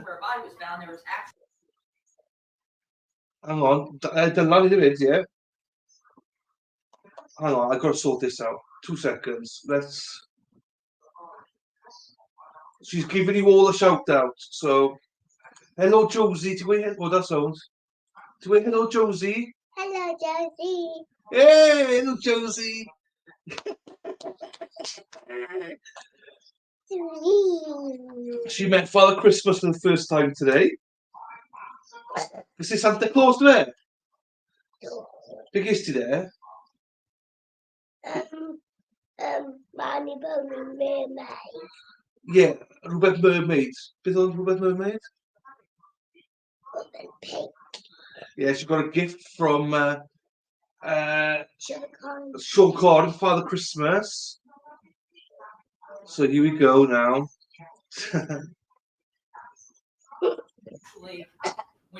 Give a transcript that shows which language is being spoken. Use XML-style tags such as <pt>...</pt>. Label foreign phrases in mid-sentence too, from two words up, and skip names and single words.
<en>location where a body was found, there was actually. Hang on, Dylan</en> <cy>i ddweud,</cy> <en>yeah? Hang on, I've got to sort this out. 2 seconds. She's giving you all a shout out. So, hello Josie.</en> <cy>Ti'n gweud hello,</cy> <en>that sounds.</en> <cy>Ti'n gweud hello Josie.</cy> <en>Hello, Josie. Hey, hello Josie. She met Father Christmas for the first time today. Is this Santa Claus there?</en> <cy>Be ges ti there?</cy> <en>Manny Bowling Mermaid. Yeah,</en> <cy>rhywbeth mermaid. Beth oedd rhywbeth mermaid?</cy> <en>Open pink. Yeah, she got a gift from Sugar corn. Sean Corn, Father Christmas. So here we go now. Actually, when</en>